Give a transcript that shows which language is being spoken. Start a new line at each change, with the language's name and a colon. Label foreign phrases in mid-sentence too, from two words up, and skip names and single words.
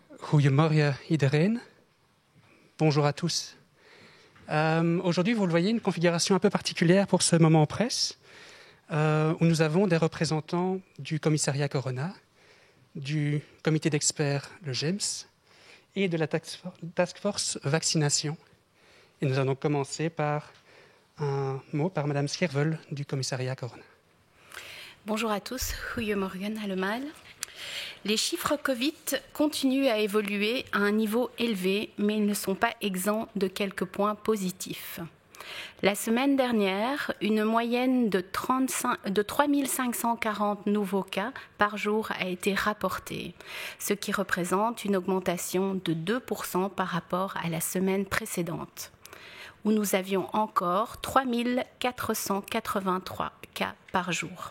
Dutch: Goedemorgen iedereen.
French: Bonjour à tous. Aujourd'hui, vous le voyez, une configuration un peu particulière pour ce moment presse, où nous avons des représentants du commissariat Corona, du comité d'experts, le GEMS, et de la
English: task force
French: vaccination. Et nous allons commencer par un mot par Madame Schiervel du commissariat Corona. Bonjour à tous,
Dutch: goedemorgen allemaal.
French: Les chiffres Covid continuent à évoluer à un niveau élevé, mais ils ne sont pas exempts de quelques points positifs. La semaine dernière, une moyenne de 3 540 nouveaux cas par jour a été rapportée, ce qui représente une augmentation de 2% par rapport à la semaine précédente, où nous avions encore 3 483 cas par jour.